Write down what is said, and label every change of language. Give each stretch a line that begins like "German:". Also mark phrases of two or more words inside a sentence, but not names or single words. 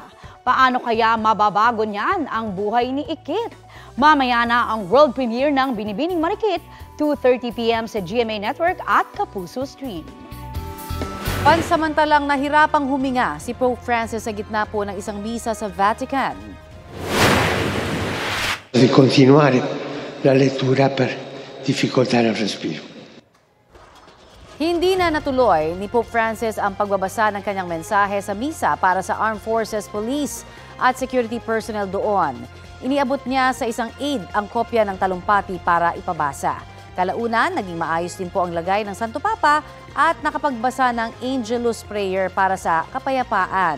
Filipino: Paano kaya mababago niyan ang buhay ni Ikit? Mamaya na ang
English: world premiere
Filipino: ng Binibining Marikit, 2:30 p.m. sa GMA Network at Kapuso Stream. Pansamantalang nahirapang huminga si Pope Francis sa gitna po ng isang misa sa Vatican.
Italian: Di continuare la lettura per difficoltà nel respiro.
Filipino: Hindi na natuloy ni Pope Francis ang pagbabasa ng kanyang mensahe sa misa para sa Armed Forces Police at
English: security personnel
Filipino: doon. Iniabot niya sa isang aide ang kopya ng talumpati para ipabasa. Kalaunan, naging maayos din po ang lagay ng Santo Papa at nakapagbasa ng Angelus Prayer para sa kapayapaan.